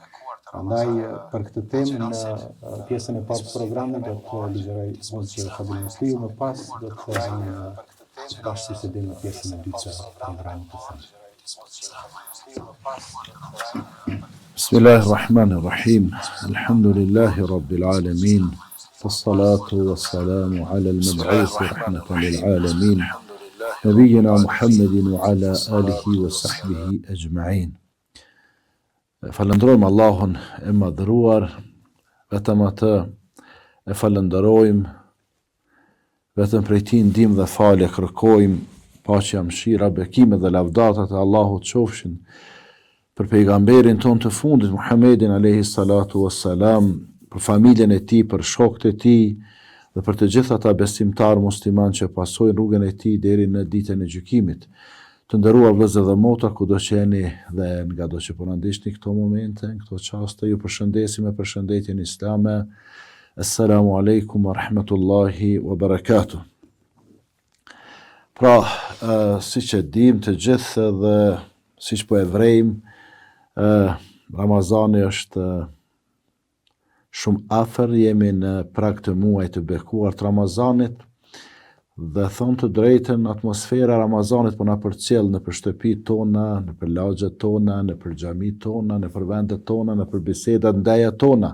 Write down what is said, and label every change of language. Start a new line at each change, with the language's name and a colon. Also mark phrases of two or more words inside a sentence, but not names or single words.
Albanian: Prandaj për këtë temë në pjesën e parë të programit do të ligjeroj hoxhë Fadil Musliu, më pas do të vazhdojmë bashkë se në pjesën e dytë të programit të sotëm.
Arabic: بسم الله الرحمن الرحيم. الحمد لله رب العالمين. والصلاة والسلام على المبعوث رحمة للعالمين. نبينا محمد وعلى آله وصحبه أجمعين.
Albanian: Falënderojmë Allahun e madhëruar, vetëm atë e falenderojmë, vetëm prej tij ndihmë dhe falje kërkojmë, paqja, mëshira, bekimet dhe lavdatat e Allahut qofshin për pejgamberin ton të fundit Muhammedin
Arabic: عليه الصلاة والسلام,
Albanian: për familjen e tij, për shokët e tij dhe për të gjithë ata besimtar musliman që pasojnë rrugën e tij deri në ditën e gjykimit. Të nderuar vëllezër dhe motra, kudo që jeni dhe ngado që po na ndiqni këto momente, këto çaste, ju përshëndesim me përshëndetjen islame.
Arabic: السلام عليكم ورحمة الله وبركاته.
Albanian: Pra, siç e dim të gjithë dhe siç po e vrejmë, Ramazani është shumë afër, jemi në prag të muajit të bekuar të Ramazanit dhe thonë të drejtën atmosfera e Ramazanit po na përcjell në për shtëpitë tona, në për lagjet tona, në për xhamitë tona, në për vendet tona, në për bisedat ndaja tona.